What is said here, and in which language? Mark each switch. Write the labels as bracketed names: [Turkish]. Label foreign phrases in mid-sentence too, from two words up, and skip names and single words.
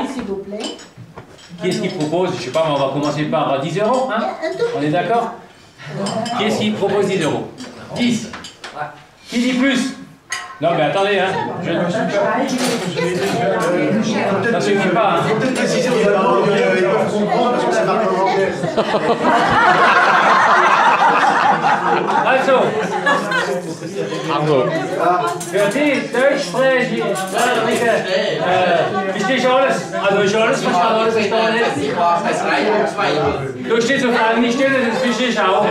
[French] Qui est-ce qui propose? Je sais pas, mais on va commencer par 10 euros. Hein? On est d'accord? Qui est-ce qui propose 10 euros? 10. Qui dit plus? Non mais attendez, hein. Ça suffit pas. Hein. [German] Also, für die Deutschsprechenden, verstehst du alles? Also ich alles verstanden, alles verstanden. Du stehst auf einer Stelle, das verstehe ich auch.